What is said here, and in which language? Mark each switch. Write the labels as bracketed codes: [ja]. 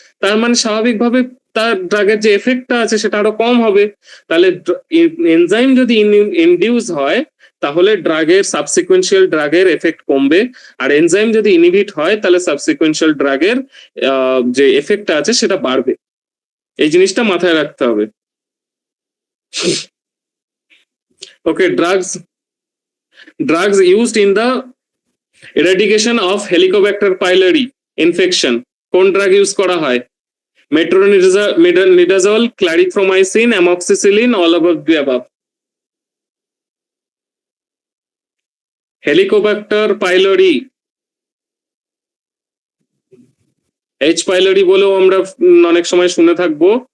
[bn] তার মানে স্বাভাবিকভাবে তার ড্রাগের যে এফেক্টটা আছে সেটা আরো কম হবে। তাহলে এনজাইম যদি ইনডিউস হয়, তাহলে সাবসিকুয়েন্সিয়াল ড্রাগের এফেক্ট কমবে। আর এনজাইম যদি ইনহিবিট হয়, তাহলে সাবসিকুয়েন্সিয়াল ড্রাগের যে এফেক্টটা আছে সেটা বাড়বে। এই জিনিসটা মাথায় রাখতে হবে। [en] okay, drugs used in the eradication of helicobacter pylori infection [bn] কোন ড্রাগ ইউজ করা হয়? [en] Metronidazole, clarithromycin, amoxicillin, all of the above. [bn] Helicobacter pylori, H pylori বলেও আমরা অনেক সময় শুনে থাকবো।